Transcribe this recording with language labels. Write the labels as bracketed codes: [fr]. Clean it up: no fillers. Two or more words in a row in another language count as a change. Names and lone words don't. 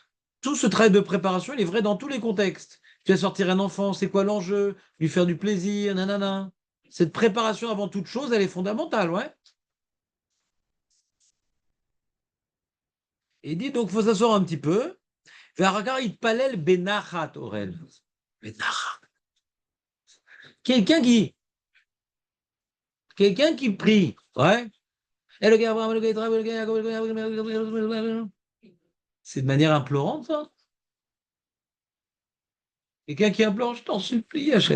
[fr] Tout ce travail de préparation, il est vrai dans tous les contextes. Tu vas sortir un enfant, c'est quoi l'enjeu? Lui faire du plaisir, nanana. Cette préparation avant toute chose, elle est fondamentale, ouais. Et il dit donc, il faut s'asseoir un petit peu. Il palel benachat orel. Benachat. Quelqu'un qui, quelqu'un qui prie, ouais. C'est de manière implorante, ça. Quelqu'un qui implore, je t'en supplie, Hachem.